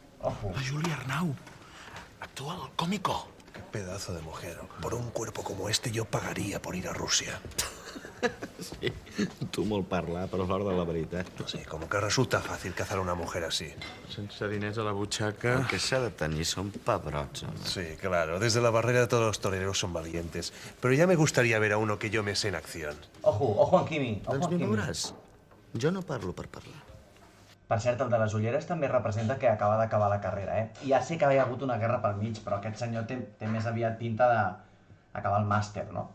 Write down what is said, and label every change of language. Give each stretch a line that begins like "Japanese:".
Spanish: Ojo. La Júlia Arnau. Actua al cómico. Qué pedazo de mujer. Por un cuerpo como este yo pagaría por ir a Rusia.
Catalan: Sí, tu molt parlar, però a l'hora de la veritat.
Spanish: Sí, como que resulta fácil cazar a una mujer así.
Catalan: Sense diners a la butxaca... El que s'ha de tenir són pebrots, home.
Spanish: Sí, claro. Desde la barrera todos los toreros son valientes. Pero ya me gustaría ver a uno que yo me sé en acción. Ojo en Quimi.
Catalan: Doncs m'hi veuràs. Jo no parlo per parlar. Per cert, el de les ulleres també representa que acaba d'acabar la carrera, Ja sé que hi ha hagut una guerra pel mig, però aquest senyor té més aviat pinta d'acabar el màster, no?